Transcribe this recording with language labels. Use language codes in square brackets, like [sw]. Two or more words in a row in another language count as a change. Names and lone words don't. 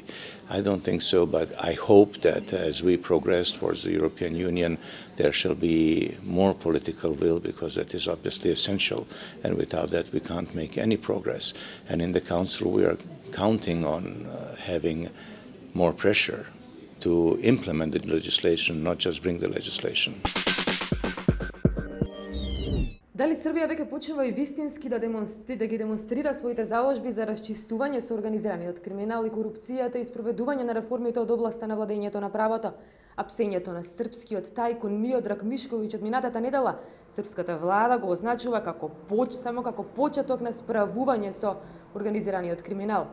[en] I don't think so, but I hope that as we progress towards the European Union, there shall be more political will because that is obviously essential, and without that we can't make any progress. And in the Council we are counting on having more pressure to implement the legislation, not just bring the legislation. [mk] Дали Србија веќе почнува и вистински да ги демонстрира своите заложби за расчистување со организираниот криминал и корупцијата и спроведување на реформите од областа на владењето на правото? А псењето на српскиот тајкун Миодраг Мишковиќ од минатата недела, српската влада го означува само како почеток на справување со организираниот криминал.